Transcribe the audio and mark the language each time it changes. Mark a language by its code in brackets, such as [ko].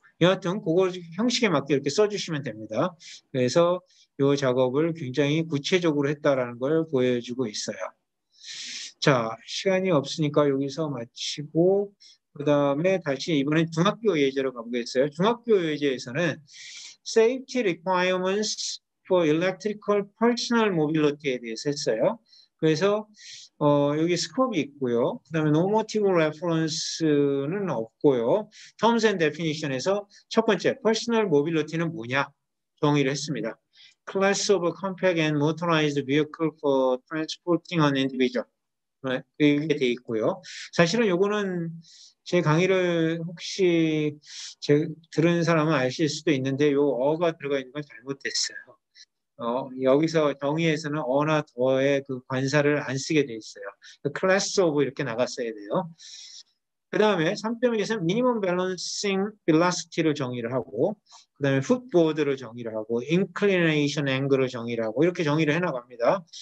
[ko] 여하튼 그걸 형식에 맞게 이렇게 써주시면 됩니다. 그래서 이 작업을 굉장히 구체적으로 했다라는 걸 보여주고 있어요. 자, 시간이 없으니까 여기서 마치고 그 다음에 다시 이번엔 중학교 예제로 가보겠어요. 중학교 예제에서는 Safety Requirements for Electrical Personal Mobility에 대해서 했어요. 그래서 여기 스코프이 있고요. 그다음에 노모티브 레퍼런스는 없고요. Terms and Definition에서 첫 번째 Personal Mobility는 뭐냐 정의를 했습니다. [en] Class of compact and motorized vehicle for transporting an individual. [ko] 이게 돼 있고요. 사실은 요거는 제 강의를 혹시 들은 사람은 아실 수도 있는데 요 어가 들어가 있는 건 잘못됐어요. 여기서 정의에서는 어나 더의 그 관사를 안 쓰게 돼 있어요. 클래스 오브 이렇게 나갔어야 돼요. 그 다음에 3.1에서는 미니멈 밸런싱 벨라시티를 정의를 하고 그 다음에 풋보드를 정의를 하고 인클리네이션 앵글을 정의를 하고 이렇게 정의를 해나갑니다.